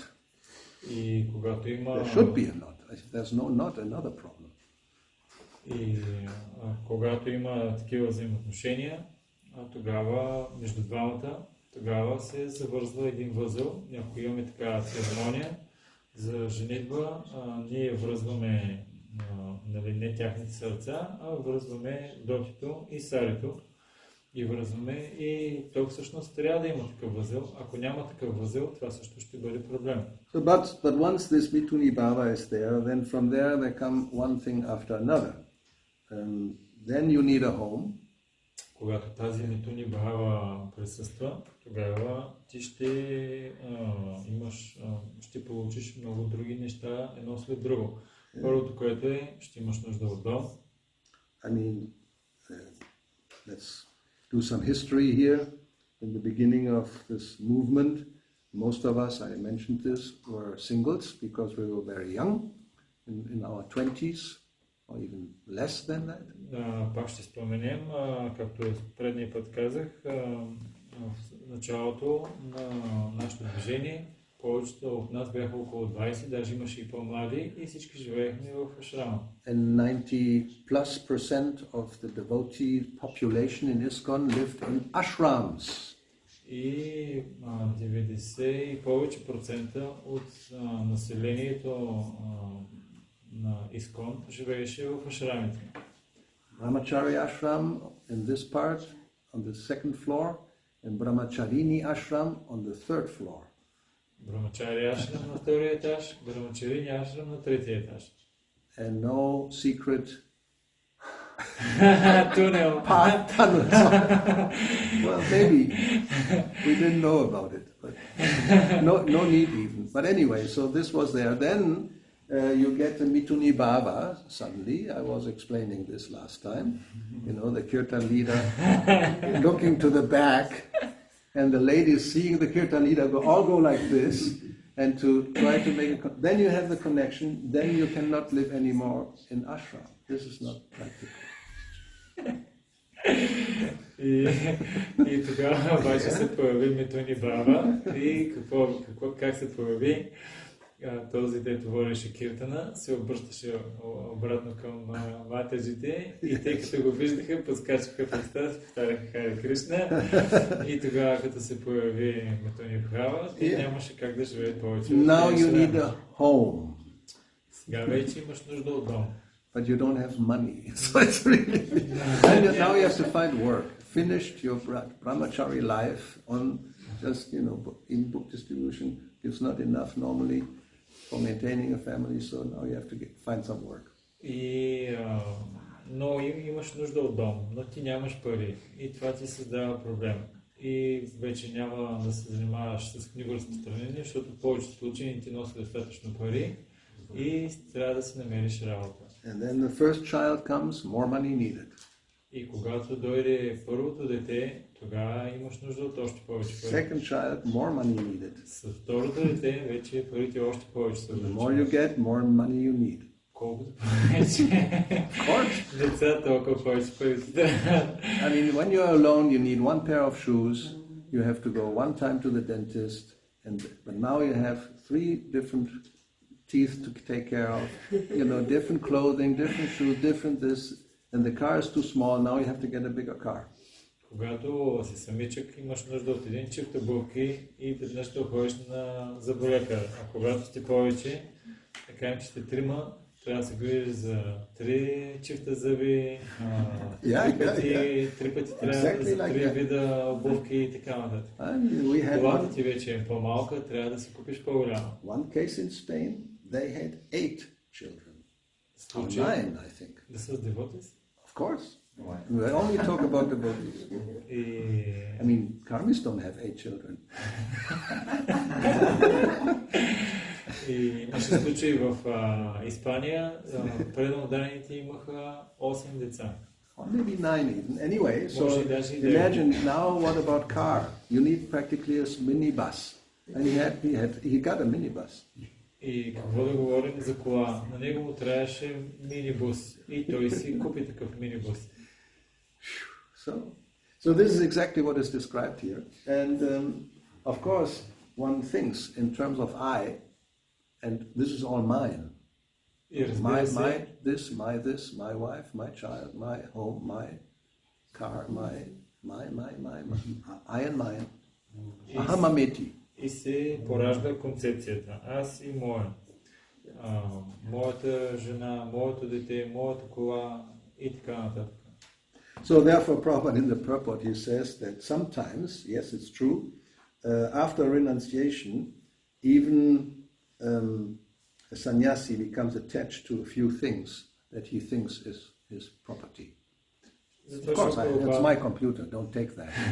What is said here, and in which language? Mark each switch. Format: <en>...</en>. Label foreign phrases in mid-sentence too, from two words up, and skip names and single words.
<bg>И когато има...</bg> <en>There should be a knot. If there's no knot, another problem.</en> <bg>И когато има такива взаимоотношения, тогава между двамата, тогава се завързва един възел. Ако имаме такава церемония за женитба, ние връзваме не тяхните сърца, а връзваме дотито и сарито. И връзваме и то всъщност трябва да има такъв възел. Ако няма такъв възел, това също ще бъде проблем.</bg> <en>So, but once this</en> <sa>mituni bhava</sa> <en>is there, then from there come one thing after another. Then you need a home.</en> <bg>Когато тази</bg> <sa>mituni bhava</sa> <bg>присъства, тогава ти ще получиш много други неща едно след друго. Първото, което е, ще имаш нужда от дом.</bg> <en>I mean, let's do some history here. In the beginning of this movement, most of us, I mentioned this, were singles because we were very young, in our 20s, or even less than that.</en> <bg>Пак ще споменем, както предния път казах, в началото на нашето движение, повечето от нас бяха около 20, даже имаше и по-млади, и всички живеехме в ашрама.</bg> <en>And 90+% of the devotee population in ISKCON lived in ashrams.</en> <bg>И 90 и повече процента от населението на ИСКОН живееше в ашрамите.</bg> <en>Brahmachari ashram in this part on the second floor, and Brahmacharini ashram on the third floor.</en> <bg>Брахмачари ашрам на втория етаж, Брахмачарини ашрам на третия етаж.</bg> <en>And no secret Tunnel. tunnels. Well, maybe we didn't know about it, but no need even. But anyway, so this was there. Then you get the</en> <sa>mituni bhava.</sa> <en>Suddenly, I was explaining this last time. The kirtan leader looking to the back, and the ladies seeing the kirtan leader all go like this, and to try to make then you have the connection. Then you cannot live anymore in ashram. This is not practical.</en> <bg>И тогава обаче се появи</bg> <sa>मिथुनी भाव</sa> <bg>и как се появи този, дето водеше киртана, се обръщаше обратно към матаджите и те като го виждаха, подскачаха в екстаз, повтаряха Харе Кришна и тогава като се появи</bg> <sa>मिथुनी भाव,</sa> <bg>нямаше как да живеят повече.</bg> <en>Now you need a home.</en> <bg>Сега вече имаш нужда от дом.</bg> <en>But you don't have money, so it's really... And now you have to find work. Finished your brahmachari life on just, in book distribution is not enough normally for maintaining a family, so now you have to find some work.</en> <bg>Но имаш нужда от дом, но ти нямаш пари и това ти създава проблем. И вече няма да се занимаваш с книгоразпространение, защото в повечето случаи не ти носи достатъчно пари и трябва да си намериш работа.</bg> <en>And then the first child comes, more money needed.</en> <bg>И когато дойде първото дете, тогава имаш нужда от още повече пари.</bg> <en>Second child, more money needed.</en> <bg>С второто дете вече парите още повече са.</bg> <en>The more you get, more money you need.</en> <bg>Колкото повече деца, толкова повече пари.</bg> <en>I mean, when you're alone, you need one pair of shoes you have to go one time to the dentist, but now you have 3 different teeth to take care of, different clothing, different shoes, different this, and the car is too small, now you have to get a bigger car.</en> <bg>Когато си самичък, имаш нужда от един чифт обувки и веднъж да ходиш на зъболекар. А когато сте повече, така че сте 3, трябва да се грижиш за 3 чифта зъби, 3 пъти трябва за 3 вида обувки и така нататък. Колата ти вече е по-малка, трябва да си купиш по-голяма.</bg> <en>One case in Spain, they had 8 children. Or 9, I think. This was devotees? Of course. We only talk about devotees. I mean, karmis don't have 8 children.</en> <bg>И имаше случаи в Испания, преданодарените имаха 8 деца.</bg> <en>Or maybe 9 even. Anyway, so imagine now what about car? You need practically a minibus. And he got a minibus.</en> <bg>И какво да говорим за кола? На него му трябваше минибус. И той си купи такъв минибус.</bg> <en>So this is exactly what is described here. And of course, one thinks in terms of I, and this is all mine. My this, my wife, my child, my home, my car, my I and mine.</en> <sa>Ahamameti.</sa> <bg>И се поражда концепцията. Аз и моя. Моята жена, моето дете, моята кола и така нататък.</bg> <en>So therefore, Prabhupada in the purport, he says that sometimes, yes, it's true, after renunciation, even a sannyasi becomes attached to a few things that he thinks is his property. Of course, it's my computer, don't take that.</en>